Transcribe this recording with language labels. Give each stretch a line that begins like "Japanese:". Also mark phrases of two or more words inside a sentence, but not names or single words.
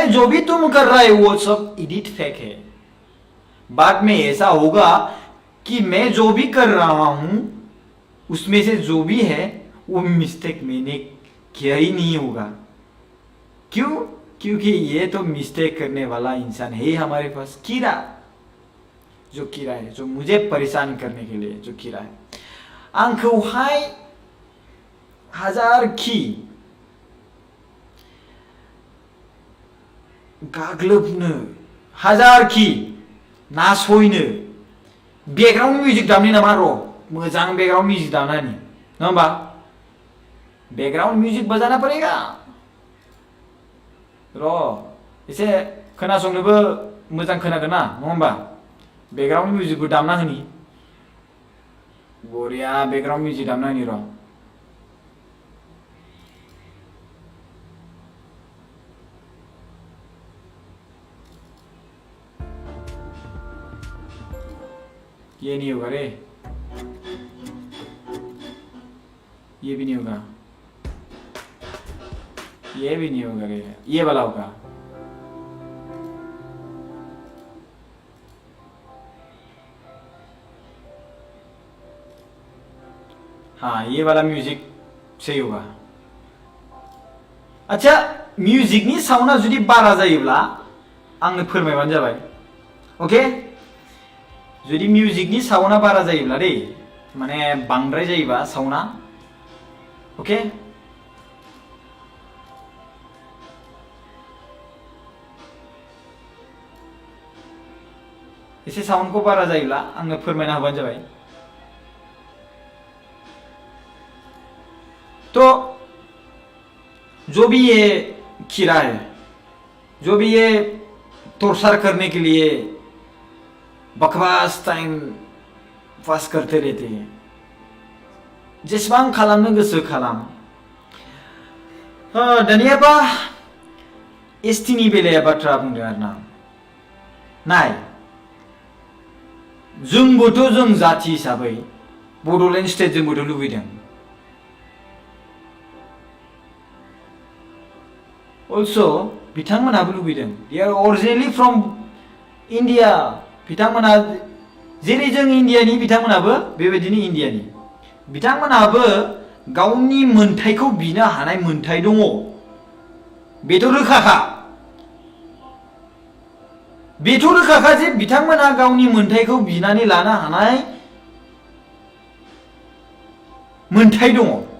Hindi: जो भी तुम कर रहे हो वो सब एडिट फेक है। बाद में ऐसा होगा कि मैं जो भी कर रहा हूं उसमें से जो भी है वो मिस्टेक मैंने किया ही नहीं होगा। क्यों? क्योंकि ये तो मिस्टेक करने वाला इंसान है हमारे पास, कीड़ा है, जो मुझे परेशान करने के लिए जो कीड़ा है।
Bodo: आंखौहाय हाजारखि गाग्लोबनो, हाजारखि नासयनो,
English: background music
Bodo: दामनि नामा? र' मोजां
English: background music
Bodo: दामनानि, नङा होमबा?
English: background music
Hindi: बजाना पड़ेगा।
Bodo: र' एसे खोनासंनोबो मोजां खोनागोन ना, नङा होमबा?
English: background music-बो
Bodo: दामना होनि। बरिया
English: background music
Bodo: दामना होनि र'।
Hindi: ये नहीं होगा रे, ये भी नहीं होगा, ये भी नहीं होगा रे, ये वाला होगा। हाँ, ये वाला म्यूजिक सही होगा। अच्छा,
Bodo: म्यूजिकनि साउंडआ जुदि बारा जायोब्ला आंनो फोरमायबानो जाबाय। ओके? जुदि म्यूजिकनि साउंडआ बारा जायोब्ला रे, माने बांद्राय जायोबा साउंडआ, ओके? एसे साउंडखौ बारा जायोब्ला आंनो फोरमायना होबानो जाबाय।
Hindi: तो जो भी ये कीड़ा है, जो भी ये टॉर्चर करने के लिए बकवास
English: time pass
Hindi: करते रहते हैं,
Bodo: जेसेबां खालामनो गोसो खालाम। दानियाबा एसटिनि बेलाया बाथ्रा बुंदों आरोना। नाय, जोंबोथ' जों जाथि हिसाबै बड'लेण्ड स्टेट जोंबोथ' लुबैदों। Also बिथांमोनाबो लुबैदों।
English: They are originally from India।
Bodo: बिथांमोना जेरै जों इन्डियानि, बिथांमोनाबो बेबायदिनो इन्डियानि। बिथांमोनाबो गावनि मोनथायखौ बिनो हानाय मोनथाय दङ, बेथ' रोखाखा। बेथ' रोखाखा जे बिथांमोना गावनि मोनथायखौ बिनानै लानो हानाय मोनथाय दङ।